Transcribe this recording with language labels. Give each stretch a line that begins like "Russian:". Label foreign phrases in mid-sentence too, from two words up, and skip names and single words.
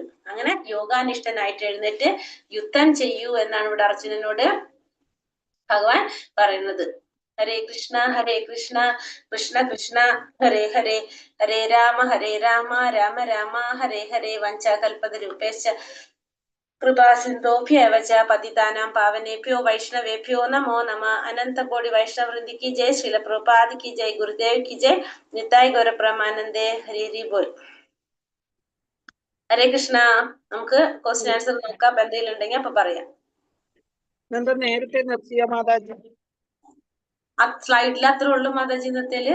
Malayalam: അങ്ങനെ യോഗാനിഷ്ഠനായിട്ട് എഴുന്നേറ്റ് യുദ്ധം ചെയ്യൂ എന്നാണ് ഇവിടെ അർജുനനോട് ഭഗവാൻ പറയുന്നത്. ഹരേ കൃഷ്ണ കൃഷ്ണ കൃഷ്ണ ഹരേ ഹരേ, ഹരേ രാമ രാമ രാമ ഹരേ ഹരേ.
Sanskrit: വഞ്ചാകൽപതരൂപേശ്ച കൃപാ സിന്ധോഭ്യവച പതിതാനാം പാവനേഭ്യോ വൈഷ്ണവേഭ്യോ നമോ നമ.
Hindi: अनंतकोटि वैष्णवृंदी की जय, श्रीला प्रभुपाद की जय, गुरुदेव की जय, निताई गौरप्रमानंदे.
Malayalam: ഹരി ബോൽ. ഹരേ കൃഷ്ണ. നമുക്ക്
English: question answer
Malayalam: നോക്കാം. എന്തെങ്കിലും ഉണ്ടെങ്കിൽ അപ്പൊ പറയാം. എന്താ നേരത്തെ നിർത്തിയ മാതാജി? ആ സ്ലൈഡിൽ അത്ര ഉള്ളു മാതാജി ഇന്നത്തേല്.